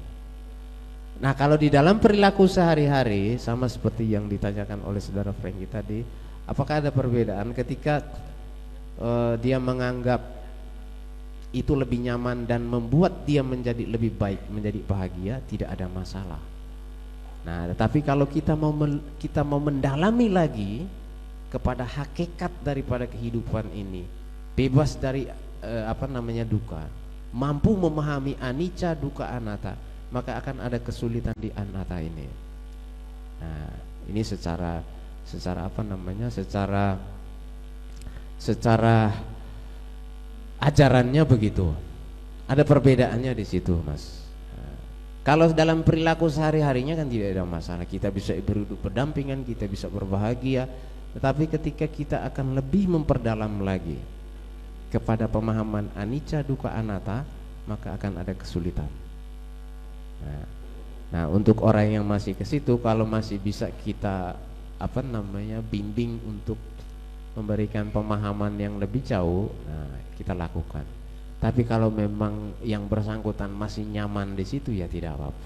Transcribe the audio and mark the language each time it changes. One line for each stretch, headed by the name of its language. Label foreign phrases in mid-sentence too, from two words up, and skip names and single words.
Indonesian: Nah, kalau di dalam perilaku sehari-hari sama seperti yang ditanyakan oleh saudara Franky tadi, apakah ada perbedaan ketika dia menganggap itu lebih nyaman dan membuat dia menjadi lebih baik, menjadi bahagia, tidak ada masalah. Nah, tetapi kalau kita mau mendalami lagi kepada hakikat daripada kehidupan ini, bebas dari duka, mampu memahami
Pali: anicca dukkha anatta,
Indonesian: maka akan ada kesulitan di anatta ini. Nah, ini secara ajarannya begitu. Ada perbedaannya di situ, Mas. Kalau dalam perilaku sehari-harinya kan tidak ada masalah. Kita bisa berhidup berdampingan, kita bisa berbahagia. Tetapi ketika kita akan lebih memperdalam lagi kepada pemahaman
Pali: anicca dukkha anatta,
Indonesian: maka akan ada kesulitan. Nah, untuk orang yang masih ke situ, kalau masih bisa kita bimbing untuk memberikan pemahaman yang lebih jauh, nah kita lakukan. Tapi kalau memang yang bersangkutan masih nyaman di situ, ya tidak apa-apa.